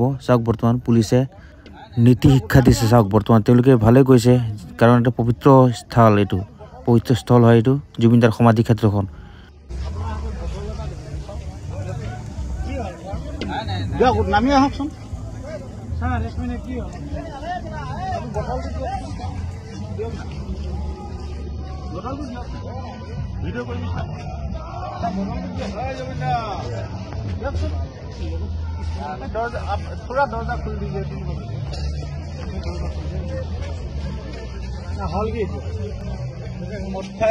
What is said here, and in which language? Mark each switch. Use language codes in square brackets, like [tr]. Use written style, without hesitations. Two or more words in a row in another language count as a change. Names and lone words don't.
[as] চাওক বৰ্তমান পুলিচে নীতি শিক্ষা দিছে। চাওক বৰ্তমান তেওঁলোকে ভালে কৈছে, কাৰণ এটা পবিত্ৰ স্থল, এইটো পবিত্ৰ স্থল হয়। এইটো জুবিন দাৰ সমাধি ক্ষেত্ৰখন। নামি আহকচোন। [hi] थोड़ा दरवाजा खुल दीजिए। हॉल की [as] মদ খাই